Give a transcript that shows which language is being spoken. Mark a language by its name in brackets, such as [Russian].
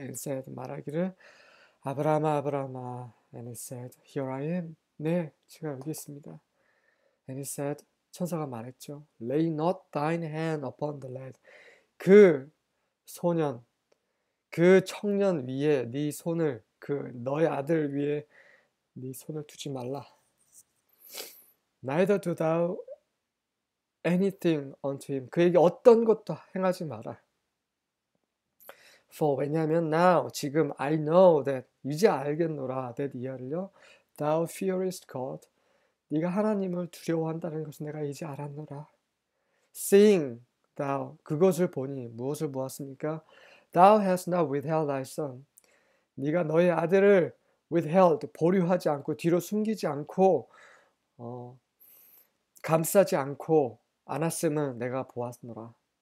[English] And said, [Korean] 말하기를 아브라함아 아브라함아. [English] And he said, here I am. [Korean] 네, 제가 여기 있습니다. [English] And he said, [Korean] 천사가 말했죠. [English] Lay not thine hand upon the lad. [Korean] 그 소년, 그 청년 위에 네 손을, 그 너의 아들 위에 네 손을 두지 말라. [English] Neither do thou anything unto him. [Korean] 그에게 어떤 것도 행하지 마라. [English] For [Korean] 왜냐하면 [English] now [Korean] 지금 [English] I know that [Korean] 이제 알겠노라 [English] that [Korean] 이하를요 [English] thou fearest God. [Korean] 네가 하나님을 두려워한다는 것을 내가 이제 알았노라. [English] Seeing thou [Korean] 그것을 보니 무엇을 보았습니까? [English] Thou hast not withheld thy son. [Korean] 네가 너의 아들을 withheld 보류하지 않고 뒤로 숨기지 않고 감싸지 않고 않았음을 내가 보았노라.